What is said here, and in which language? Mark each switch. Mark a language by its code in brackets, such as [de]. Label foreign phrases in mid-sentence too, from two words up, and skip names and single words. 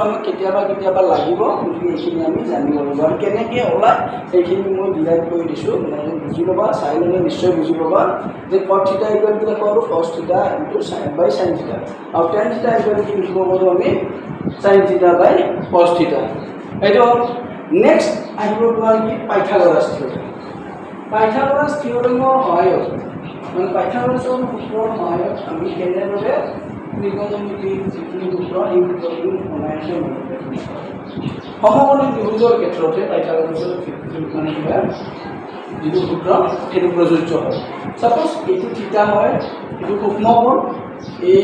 [as] আমি কেতিয়াবা লাগিব গতিকে এইখিনি আমি জানিব লাগিব আৰু কেনেকৈ ওলায় সেইখিনি মই ডিভাইড কৰি দিছোঁ মানে বুজি ল'বা চাই ল'লে নিশ্চয় বুজি ল'বা যে [en] cot θ equal [as] কি লিখিব পাৰোঁ [en] cos θ into sin by sin θ [as] আৰু [en] tan θ equal [as] কি লিখিব পাৰোঁ আমি [en] sin θ by cos θ [as] এইটো নেক্সট আহিব তোমাৰ কি পাইথাগোৰাছ থিওৰেমৰ সহায়ত মানে পাইথাগোৰাছৰ সূত্ৰৰ সহায়ত আমি কেনেদৰে ত্ৰিকোণমিতি যিখিনি সূত্ৰ এই সূত্ৰখিনি বনাইছে সমকোণী ত্ৰিভুজৰ ক্ষেত্ৰতে পাইথাগোৰাছৰ মানে কিবা যিটো সূত্ৰ সেইটো প্ৰযোজ্য হয় সাপোজ এইটো θ হয় এইটো সূক্ষ্মকোণ এ